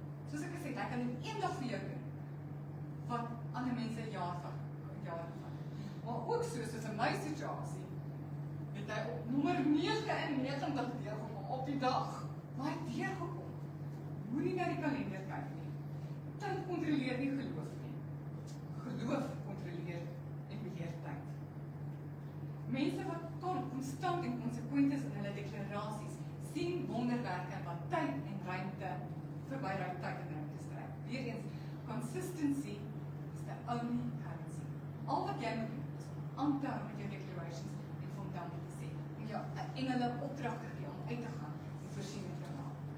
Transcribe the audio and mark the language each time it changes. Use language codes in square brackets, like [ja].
[af] Soos ek gesê het, hy kan in een dag vir jou doen wat ander mense jare vat. Maar ook soos in my situasie, het hy op nommer 99 deurgekom op die dag. Maar hy het deurgekom. Moenie na die kalender kyk nie. Tyd kontroleer nie geloof nie. Geloof kontroleer en beheer tyd. Mense wat konstant en konsekwent is in hulle deklarasies, sien wonderwerke wat tyd en ruimte verby daai tyd en ruimte strek. [en] Weereens, consistency is the only currency. [af] Al wat jy moet doen is om aan te hou met jou declarations en vir hom dankie te sê. En jou engele opdrag te gee om uit te gaan en voorsien met jou naam.